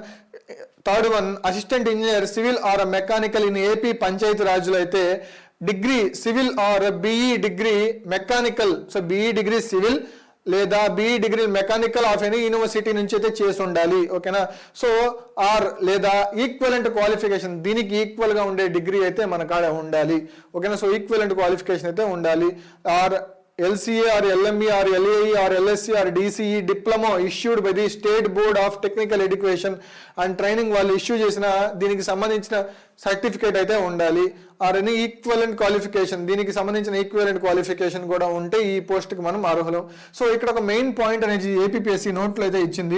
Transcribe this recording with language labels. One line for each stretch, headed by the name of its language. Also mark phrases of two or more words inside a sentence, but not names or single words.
English: third one, assistant engineer civil or mechanical in AP Panchayat Raj lo ayithe degree civil or BE degree mechanical, so BE degree civil ledha BE degree mechanical of any university
Telugu: నుంచి అయితే చేసి ఉండాలి. ఓకేనా.
English: so or
Telugu: లేదా
English: equivalent qualification,
Telugu: దీనికి ఈక్వల్గా ఉండే డిగ్రీ అయితే మన కాడ ఉండాలి.
English: okay-na. so equivalent qualification
Telugu: అయితే ఉండాలి.
English: or LCA or LME or LAE or LSC or DCE diploma issued by the State Board of Technical Education and Training
Telugu: వాళ్ళు ఇష్యూ చేసిన దీనికి సంబంధించిన సర్టిఫికేట్ అయితే ఉండాలి.
English: or any equivalent qualification,
Telugu: దీనికి సంబంధించిన
English: equivalent qualification
Telugu: కూడా ఉంటే ఈ పోస్ట్కి మనం అర్హులం. సో ఇక్కడ ఒక
English: main point
Telugu: అనేది ఏపీపీఎస్సీ నోట్లో అయితే ఇచ్చింది.